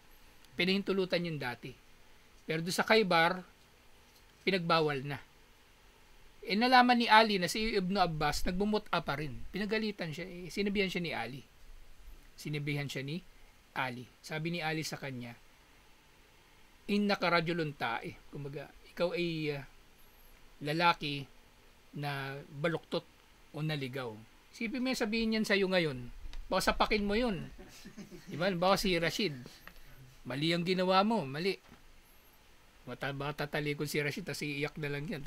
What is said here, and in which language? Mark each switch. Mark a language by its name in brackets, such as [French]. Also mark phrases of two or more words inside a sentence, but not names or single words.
[Filipino] Pinahintulutan yun dati. Pero doon sa Khaybar, pinagbawal na. nalaman ni Ali na si Ibn Abbas nagbumut'a pa rin. Pinagalitan siya. Sinabihan siya ni Ali. Sabi ni Ali sa kanya, [Arabic] إنك رجل تائه. [Filipino] Kumbaga, ikaw ay lalaki na baluktot o naligaw. Isipin mo sabihin niyan sa'yo ngayon. Baka sapakin mo yun. Diba? Baka si Rashid. Mali ang ginawa mo. Mali. Baka tatalikod si Rashid tapos iiyak na lang yan.